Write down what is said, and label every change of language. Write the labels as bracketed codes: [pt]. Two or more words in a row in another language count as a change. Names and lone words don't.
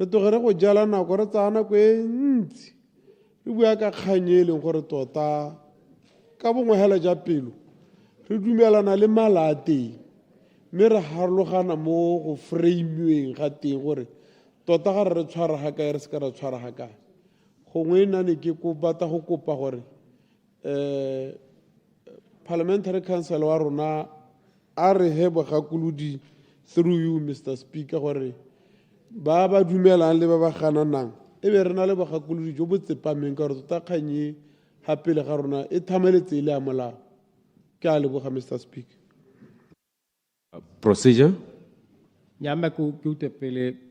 [tn] tlogere go jala nako re tsaya nako e ntsi re bua ka kgang e leng gore tota ka bongwe hela ja pelo re dumelana le mala a teng mme re harologana mo go frame-weng ga teng gore tota ga re tshwara ga kae re se ka ra tshwara ga kae gongwe nane ke batla go kopa gore [en] parliamentary council [tn] wa rona a re he bogakolodi [en] through you Mr. [tn] Speaker gore ba dumelang le ba gananang e be re na le bogakolodi jo bo tsepameng ka gore tota kganye ga pele ga rona e thameletse ile ya molao ke a leboga Mr. Speaker. [en] Procedure. Nyamba ku utepele